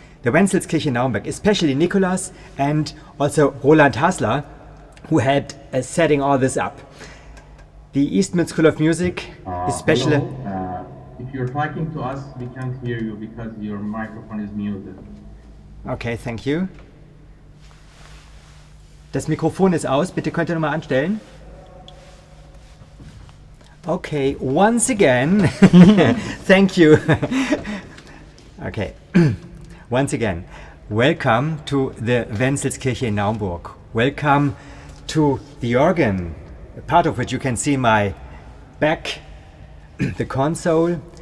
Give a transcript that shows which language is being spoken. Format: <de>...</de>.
<en>The Wenzelskirche in Naumburg, especially Nicolas and also Roland Hasler, who had setting all this up. The Eastman School of Music, especially... Hello. If you're talking to us, we can't hear you because your microphone is muted. Okay, thank you.</en> <de>Das Mikrofon ist aus, bitte könnt ihr nochmal anstellen.</de> <en>Okay, once again, thank you. Okay, once again, welcome to the Wenzelskirche in Naumburg. Welcome to the organ, a part of which you can see my back, the console.</en>